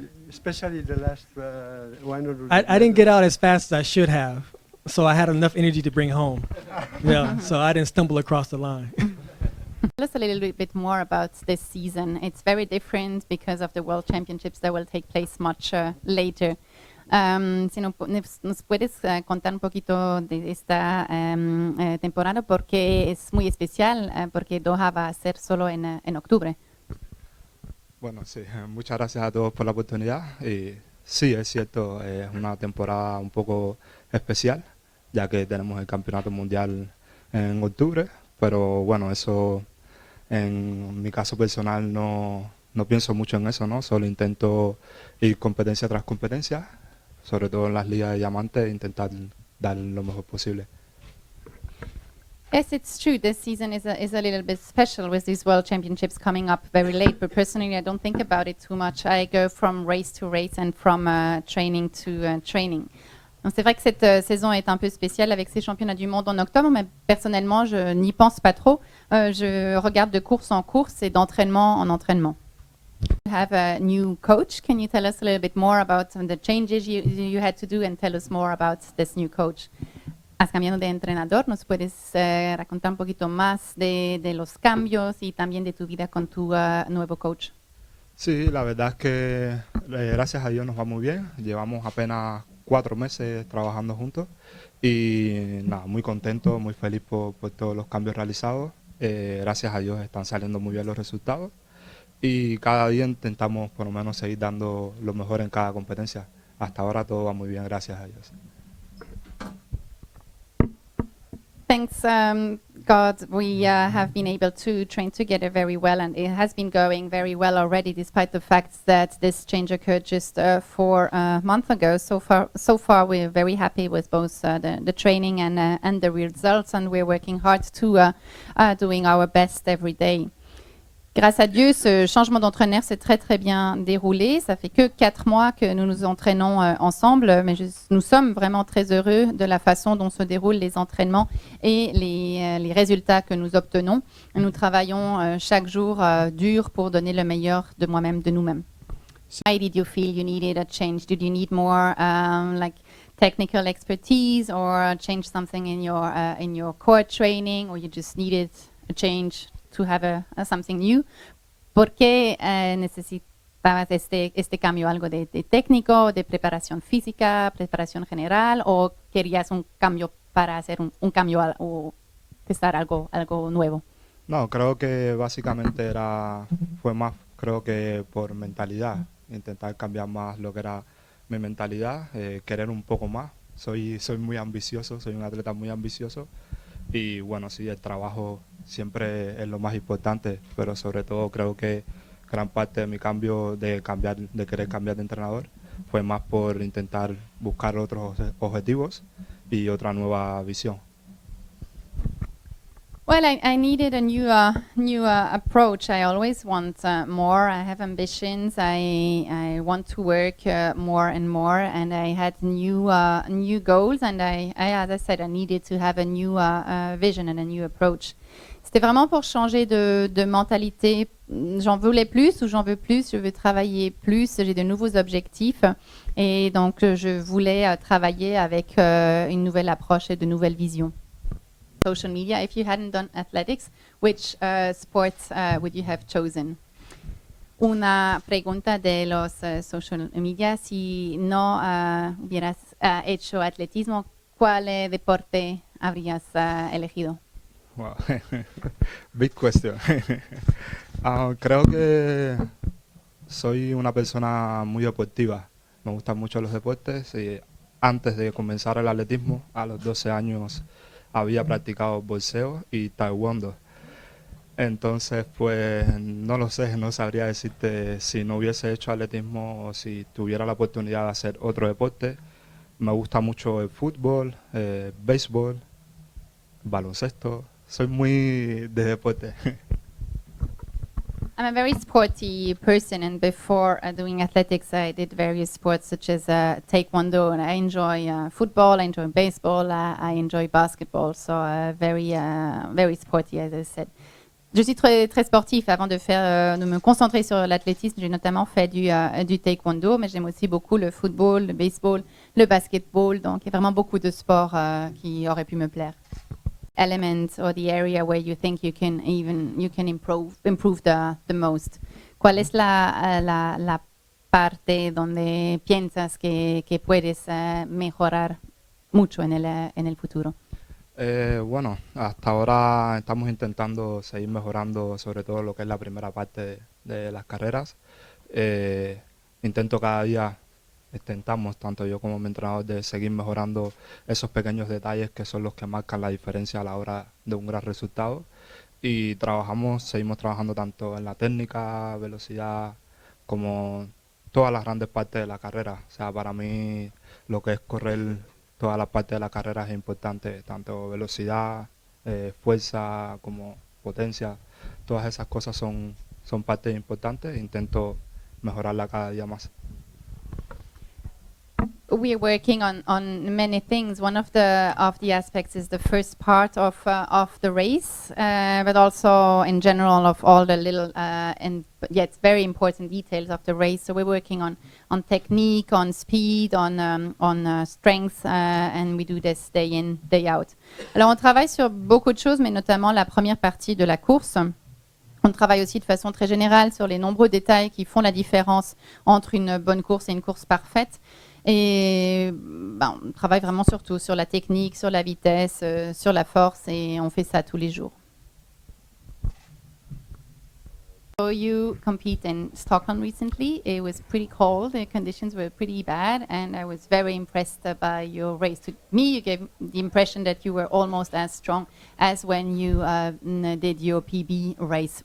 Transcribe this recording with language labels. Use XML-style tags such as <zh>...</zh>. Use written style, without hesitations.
<en>Especially the last 100. I didn't get out as fast as I should have, so I had enough energy to bring home. Yeah, so I didn't stumble across the line. Tell us a little bit more about this season. It's very different because of the World Championships that will take place much later.</en> <es>Si nos puedes contar un poquito de esta temporada porque es muy especial, porque Doha va a ser solo en octubre. Bueno, sí, muchas gracias a todos por la oportunidad. Y sí, es cierto, es una temporada un poco especial, ya que tenemos el Campeonato Mundial en octubre, pero bueno, eso en mi caso personal no pienso mucho en eso, ¿no? Solo intento ir competencia tras competencia, sobre todo en las ligas de diamantes, intentar dar lo mejor posible.</es> <en>Yes, it's true. This season is a little bit special with these World Championships coming up very late. But personally, I don't think about it too much. I go from race to race and from training to training.</en> <fr>Donc c'est vrai que cette saison est un peu spéciale avec ces championnats du monde en octobre, mais personnellement, je n'y pense pas trop. Je regarde de course en course et d'entraînement en entraînement.</fr> <en>You have a new coach. Can you tell us a little bit more about the changes you had to do and tell us more about this new coach?</en> <es>Has cambiado de entrenador, ¿nos puedes racontar un poquito más de los cambios y también de tu vida con tu nuevo coach? Sí, la verdad es que gracias a Dios nos va muy bien. Llevamos apenas 4 meses trabajando juntos y nada, muy contento, muy feliz por todos los cambios realizados. Gracias a Dios están saliendo muy bien los resultados y cada día intentamos por lo menos seguir dando lo mejor en cada competencia. Hasta ahora todo va muy bien, gracias a Dios.</es> <en>Thanks, God, we have been able to train together very well, and it has been going very well already, despite the fact that this change occurred just 4 months ago. So far, we're very happy with both the training and the results, and we're working hard to doing our best every day.</en> <fr>Grâce à Dieu, ce changement d'entraîneur s'est très très bien déroulé. Ça fait que 4 mois que nous nous entraînons ensemble, mais nous sommes vraiment très heureux de la façon dont se déroulent les entraînements et les résultats que nous obtenons. Nous travaillons chaque jour dur pour donner le meilleur de moi-même, de nous-mêmes.</fr> <en>Why did you feel you needed a change? Did you need more like technical expertise or change something in your core training, or you just needed a change to have something new?</en> <es>¿Por qué necesitabas este cambio? ¿Algo de técnico, de preparación física, preparación general, o querías un cambio para hacer un cambio o testar algo nuevo? No, creo que básicamente fue más, creo que por mentalidad, intentar cambiar más lo que era mi mentalidad, querer un poco más. Soy muy ambicioso, soy un atleta muy ambicioso. Y bueno, sí, el trabajo siempre es lo más importante, pero sobre todo creo que gran parte de mi cambio de querer cambiar de entrenador fue más por intentar buscar otros objetivos y otra nueva visión.</es> <en>Well, I needed a new approach. I always want more. I have ambitions. I want to work more and more, and I had new goals. And as I said, I needed to have a new vision and a new approach.</en> <fr>C'était vraiment pour changer de mentalité. J'en voulais plus ou j'en veux plus. Je veux travailler plus. J'ai de nouveaux objectifs, et donc je voulais travailler avec une nouvelle approche et de nouvelles visions.</fr> <en>Social media, if you hadn't done athletics, which sports would you have chosen?</en> <es>Una pregunta de los social media: si no hubieras hecho atletismo, ¿cuál deporte habrías elegido?</es> <en>Wow. Big question.</en> <es>Creo que soy una persona muy deportiva. Me gustan mucho los deportes y antes de comenzar el atletismo, a los 12 años, había practicado boxeo y taekwondo. Entonces, pues, no lo sé, no sabría decirte si no hubiese hecho atletismo o si tuviera la oportunidad de hacer otro deporte. Me gusta mucho el fútbol, béisbol, baloncesto. Soy muy de deporte.</es> <en>I'm a very sporty person, and before doing athletics, I did various sports such as taekwondo, and I enjoy football, I enjoy baseball, I enjoy basketball, so very sporty, as I said.</en> <fr>Je suis très, très sportif. Avant de me concentrer sur l'athlétisme, j'ai notamment fait du taekwondo, mais j'aime aussi beaucoup le football, le baseball, le basketball, donc il y a vraiment beaucoup de sports qui auraient pu me plaire.</fr> <en>Element or the area where you think you can improve the most.</en> <es>¿Cuál es la parte donde piensas que puedes mejorar mucho en el futuro? Bueno, hasta ahora estamos intentando seguir mejorando sobre todo lo que es la primera parte de las carreras. Intentamos, tanto yo como mi entrenador, de seguir mejorando esos pequeños detalles que son los que marcan la diferencia a la hora de un gran resultado. Y seguimos trabajando tanto en la técnica, velocidad, como todas las grandes partes de la carrera. O sea, para mí lo que es correr toda la parte de la carrera es importante, tanto velocidad, fuerza como potencia. Todas esas cosas son partes importantes. Intento mejorarla cada día más.</es> <en>We're working on many things. One of the aspects is the first part of the race, but also in general of all the little and yet very important details of the race. So we're working on technique, on speed, on strength, and we do this day in, day out.</en> <fr>Alors on travaille sur beaucoup de choses, mais notamment la première partie de la course. On travaille aussi de façon très générale sur les nombreux détails qui font la différence entre une bonne course et une course parfaite. Et on travaille vraiment surtout sur la technique, sur la vitesse, sur la force, et on fait ça tous les jours.</fr> <en>So you compete in Stockholm recently. It was pretty cold. The conditions were pretty bad, and I was very impressed by your race. To me, you gave the impression that you were almost as strong as when you did your PB race.</en>